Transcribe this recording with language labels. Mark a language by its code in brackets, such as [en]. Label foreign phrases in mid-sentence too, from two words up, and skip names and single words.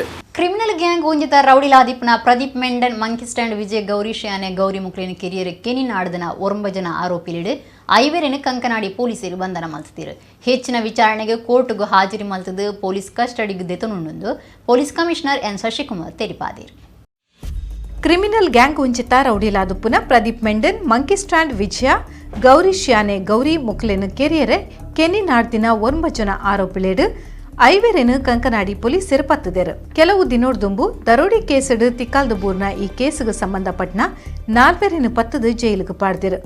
[en] criminal gang [tcy] ಒಂಜಿತ ರೌಡಿಲಾದಿಪ್ನ ಪ್ರದೀಪ್ ಮೆಂಡನ್ ಮಂಕಿ ಸ್ಟ್ಯಾಂಡ್ ವಿಜಯ್ ಗೌರೀಶ್ ಯಾನೆ ಗೌರಿ ಮುಕ್ಲಿನ ಕೆರಿಯರ್ ಕೆನಿ ನಾಡ್ದನ 9 ಜನ ಆರೋಪಿಲಿಡು ಐವೇರೆನು ಕಂಕನಾಡಿ ಪೊಲೀಸರು ಬಂಧನ ಮಲ್ತಿರು. ಹೆಚ್ಚಿನ ವಿಚಾರಣೆಗೆ ಕೋರ್ಟ್ಗೂ ಹಾಜರಿ ಮಲ್ತದು ಪೊಲೀಸ್ ಕಸ್ಟಡಿಗೆ ದೆತನುಂಡು [en] police commissioner [tcy] ಎನ್ ಶಶಿಕುಮಾರ್ ತೆರಿಪಾದಿರು. [en] criminal gang [tcy] ಉಂಚಿತ ರೌಡಿಲಾದುಪ್ಪುನ ಪ್ರದೀಪ್ ಮೆಂಡನ್ ಮಂಕಿ ಸ್ಟ್ಯಾಂಡ್ ವಿಜಯ ಗೌರೀಶ್ ಯಾನೆ ಗೌರಿ ಮುಕ್ಲೆನ ಕೆರಿಯರೆ ಕೆನಿ ನಾಡ್ದಿನ 9 ಜನ ಆರೋಪಿಲೇಡು ಐವೇರೆನು ಕಂಕನಾಡಿ ಪೊಲೀಸರು ಪತ್ತದೇರು. ಕೆಲವು ದಿನೋಡ್ದುಂಬು ದರೋಡಿ ಕೇಸಡು ತಿಕ್ಕಾಲ್ದಬೂರ್ನ ಈ ಕೇಸಿಗೆ ಸಂಬಂಧಪಟ್ಟನ 4 ಪತ್ತದು ಜೈಲಿಗೆ ಪಾಡ್ದಿರು.